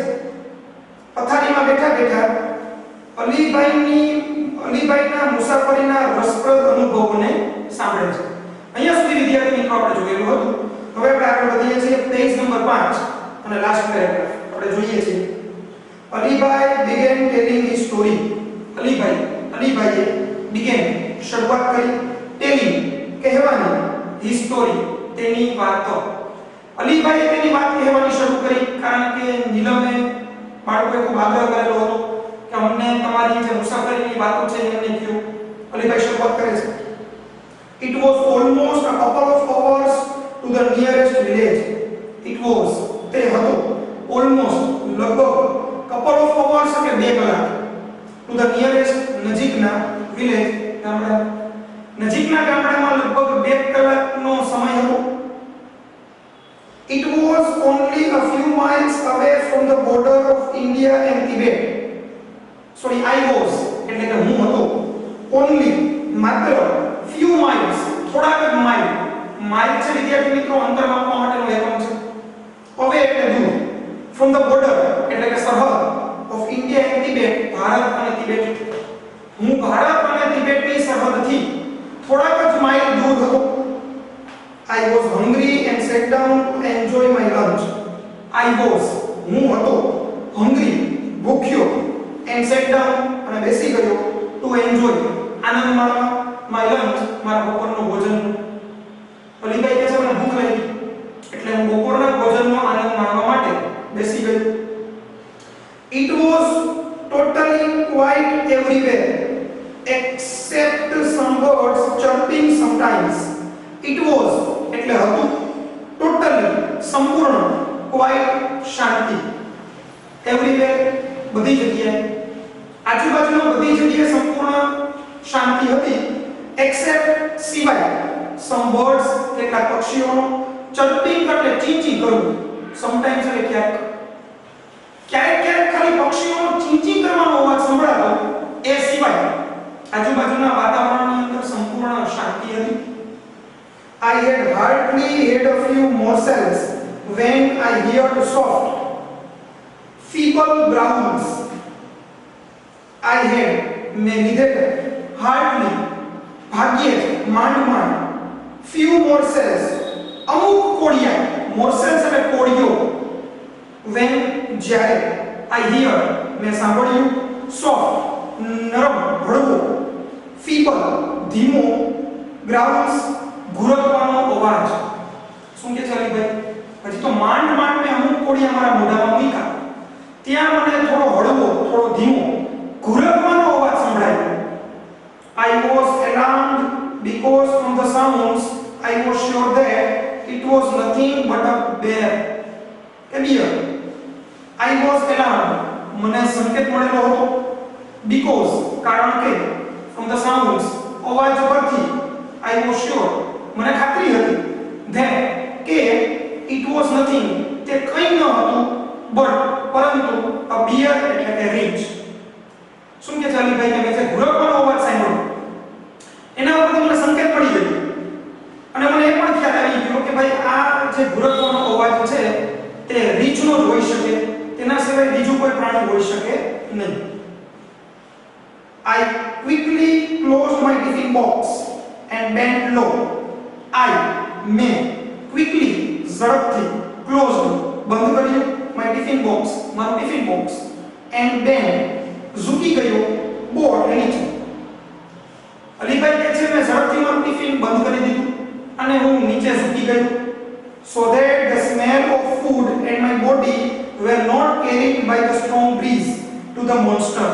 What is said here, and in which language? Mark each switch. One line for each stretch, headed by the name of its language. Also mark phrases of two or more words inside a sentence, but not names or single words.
Gujarati: પથારીમાં બેઠા બેઠા અલીભાઈના મુસાફરીના રસપ્રદ અનુભવોને સાંભળે છે. અહીંયા સુધી વિદ્યાર્થી મિત્રો આપણે જોયેલું હતું. હવે આપણે આગળ વધીએ છીએ.
English: page number
Gujarati: 5 અને
English: last paragraph
Gujarati: આપણે જોઈએ છીએ.
English: અલીભાઈ began telling his story. અલીભાઈએ began
Gujarati: શરૂઆત કરી, telling કહેવાની,
English: his story
Gujarati: તેની વાતો. અલીભાઈએ તેની વાત કહેવાની શરૂ કરી કારણ કે નીલમે બાળકોએ ખૂબ આગ્રહ કરેલો હતો કે અમને તમારી જે મુસાફરીની વાતો છે એમને કહો. અલીભાઈ શરૂઆત કરે છે.
English: It was almost a couple of hours to the nearest village. It was
Gujarati: તે હતો almost લગભગ
English: couple of hours
Gujarati: એટલે 2 કલાક
English: to the nearest village
Gujarati: ગામડા નજીકના ગામડામાં લગભગ 2 કલાકનો સમય હતો.
English: It was only a few miles away from the border of India and Tibet. Sorry, I was
Gujarati: એટલે કે હું હતો. Only માત્ર
English: few miles
Gujarati: થોડાક જ માઇલ છે વિદ્યાર્થી મિત્રો અંતર માપવા માટેનો એકમ છે. away એટલે દૂર,
English: from the border
Gujarati: એટલે કે સરહદ
English: of India and Tibet
Gujarati: ભારત અને તિબેટ. હું ભારત અને તિબેટની સરહદથી થોડાક જ માઇલ દૂર હતો.
English: I was hungry and sat down to enjoy my lunch. I was
Gujarati: હું હતો hungry ભૂખ્યો
English: and sat down
Gujarati: અને બેસી ગયો
English: to enjoy
Gujarati: આનંદ માણવા
English: my lunch
Gujarati: મારા બપોરનું ભોજન. અલીભાઈ કહે છે મને ભૂખ લાગી એટલે હું બપોરના ભોજનનો આનંદ માણવા માટે બેસી ગયો.
English: It was totally quiet everywhere except some birds chirping sometimes. It was
Gujarati: એટલે હતું totally સંપૂર્ણ quiet શાંતિ everywhere બધી જગ્યાએ આજુબાજુમાં બધી જગ્યાએ સંપૂર્ણ શાંતિ હતી except સિવાય
English: some birds
Gujarati: કેટલાક પક્ષીઓનો chirping એટલે ચીંચી કરવું sometimes એટલે ક્યારેક ખાલી પક્ષીઓનો ચીંચી કરવાનો અવાજ સંભળાતો એ સિવાય આજુબાજુના વાતાવરણની અંદર સંપૂર્ણ શાંતિ હતી.
English: I had hardly had a few morsels when I heard soft, feeble growls. I had
Gujarati: મેં લીધેલા hardly ભાગ્યે માંડ
English: few morsels
Gujarati: અમુક કોળિયા morsels એટલે કોળિયો when જ્યારે
English: I heard
Gujarati: મેં સાંભળ્યું soft નરમ હળવો feeble ધીમો growls ઘુરકવાનો અવાજ. શું કે ચાલી ભાઈ હજી તો માંડ મેં અમુક કોળિયા મારા મોઢામાં મૂક્યા ત્યાં મને થોડો હળવો થોડો ધીમો ઘુરકવાનો અવાજ સંભળાયો.
English: I was alarmed because from the sounds I was sure that it was nothing but a bear. I was alarmed
Gujarati: મને સંકેત મળેલો હતો because કારણ કે
English: from the sounds
Gujarati: અવાજ પરથી
English: I was sure
Gujarati: મને ખાતરી હતી that કે
English: it was nothing
Gujarati: તે કંઈ ન હતું but પરંતુ
English: a bear
Gujarati: એટલે કે રીંછ. શું કે ચાલી ભાઈ કે મેં જે ઘુરકવાનો અવાજ સાંભળ્યો એના ઉપરથી મને સંકેત પડી ગયો અને મને એ પણ ખ્યાલ આવી ગયો કે ભાઈ આ જે ઘુરકવાનો અવાજ છે તે રીંછનો જ હોઈ શકે તેના સિવાય બીજું કોઈ પ્રાણી હોઈ શકે નહીં.
English: I quickly closed my tiffin box and bent low.
Gujarati: મેં quickly ઝડપથી closed બંધ કર્યું
English: my tiffin box
Gujarati: મારું
English: tiffin box and bent
Gujarati: ઝૂકી ગયો બોર્ડ નીચે. અલીભાઈ કહે છે મેં ઝડપથી મારું ટિફિન બંધ કરી દીધું અને હું નીચે ઝૂકી ગયો
English: so that the smell of food and my body were not carried by the strong breeze to the monster.